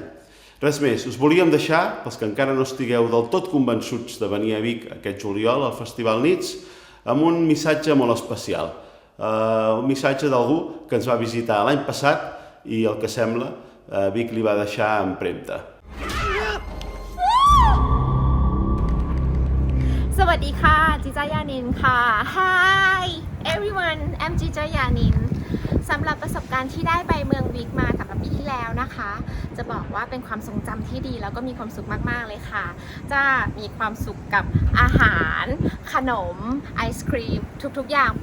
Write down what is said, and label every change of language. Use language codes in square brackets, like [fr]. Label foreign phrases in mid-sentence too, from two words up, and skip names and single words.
[ca] Res més, us volíem deixar, pels que encara no estigueu del tot convençuts de venir a Vic aquest juliol al Festival Nits, amb un missatge molt especial. Un missatge d'algú que ens va visitar l'any passat i el que sembla, Vic li va deixar empremta. [th] สวัสดีค่ะจิจายานินค่ะ [en] Hi everyone I'm [th] จิจายานินสำหรับประสบการณ์ที่ได้ไปเมืองวิกมากับปีที่แล้วนะคะจะบอกว่าเป็นความทรง จำที่ดีแล้วก็มีความสุขมากๆเลยค่ะจะมีความสุขกับอาหารขนมไอศครีมทุกๆอย่างผ